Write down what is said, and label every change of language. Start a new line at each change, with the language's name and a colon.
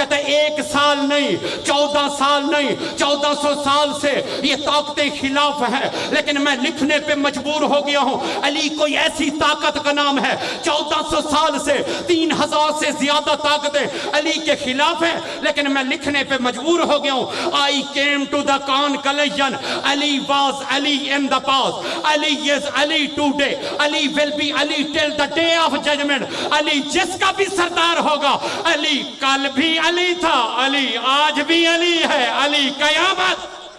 Urdu: کہتا ہے 1 سال نہیں 14 سال نہیں 1400 سال سے یہ طاقتیں خلاف ہیں, لیکن میں لکھنے پہ مجبور ہو گیا ہوں. علی کوئی ایسی طاقت کا نام ہے 1400 سال سے 3000 سے زیادہ طاقتیں علی کے خلاف ہیں, لیکن میں لکھنے پہ مجبور ہو گیا ہوں.
English: I came to the conclusion Ali was Ali in the past, Ali is Ali today, Ali will be Ali till the day of judgment.
Urdu: Ali جس کا بھی سردار ہوگا, علی کل بھی علی تھا, علی آج بھی علی ہے, علی قیامت